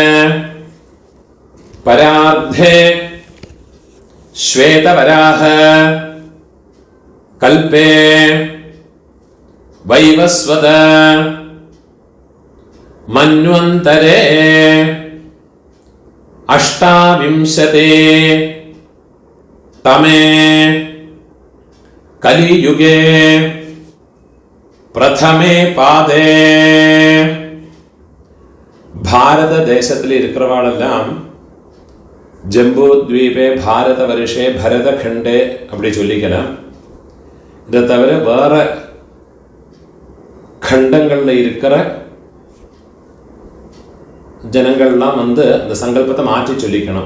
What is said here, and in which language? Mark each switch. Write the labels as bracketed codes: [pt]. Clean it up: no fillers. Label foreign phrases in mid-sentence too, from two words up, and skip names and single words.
[sa] परार्धे श्वेतवराह कल्पे वैवस्वत मन्वन्तरे अष्टाविंशते तमे कलियुगे प्रथमे पादे [ta] भारत தேசத்தில் இருக்கிறவாளெல்லாம் [sa] जम्बूद्वीपे भारत वर्षे भरत खण्डे [ta] அப்படி சொல்லிக்கலாம். இதை தவிர வேற கண்டங்களில் இருக்கிற ஜனங்கள்லாம் வந்து அந்த சங்கல்பத்தை மாற்றி சொல்லிக்கணும்.